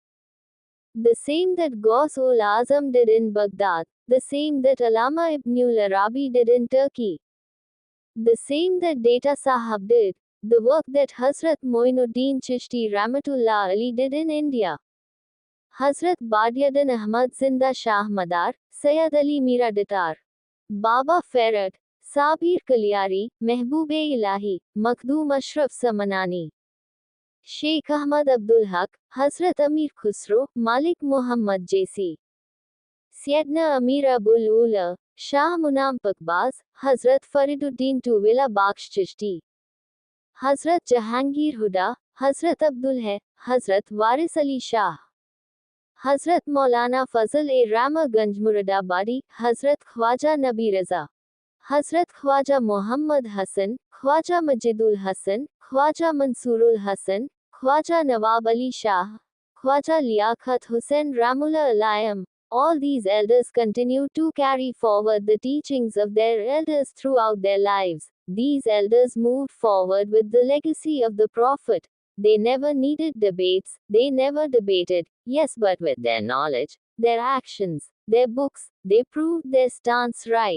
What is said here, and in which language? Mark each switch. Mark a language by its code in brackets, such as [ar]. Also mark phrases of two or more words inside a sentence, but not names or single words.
[en] The same that Ghaus-ul-Azam did in Baghdad. The same that Allama Ibnul Arabi did in Turkey. The same that Data Sahab did. The work that Hazrat Moinuddin Chishti Rahmatullah Ali did in India. Hazrat Badiuddin Ahmad Zinda Shah Madar, Sayyid Ali Mira Datar, Baba Ferhat, Sabir Kalyari, Mehboob-e-Ilahi, Makhdoom Ashraf Samanani, Sheikh Ahmad Abdul Haq, Hazrat Amir Khusro, Malik Muhammad J.C. Syedna Amir Abul Ula, Shah Munam Pakbaz, Hazrat Fariduddin Tuwila Baksh Chishti, Hazrat Jahangir Huda, Hazrat Abdul Hai, Hazrat Waris Ali Shah, Hazrat Maulana Fazl-e-Rama Ganj Muradabadi, Hazrat Khwaja Nabi Raza, Hazrat Khwaja Muhammad Hassan, Khwaja Majidul Hassan, Khwaja Mansurul Hassan, Khwaja Nawab Ali Shah, Khwaja Liaquat Hussain Ramullah Alayam. All these elders continue to carry forward the teachings of their elders throughout their lives. These elders moved forward with the legacy of the Prophet. They never needed debates, they never debated, yes, but with their knowledge, their actions, their books, they proved their stance right.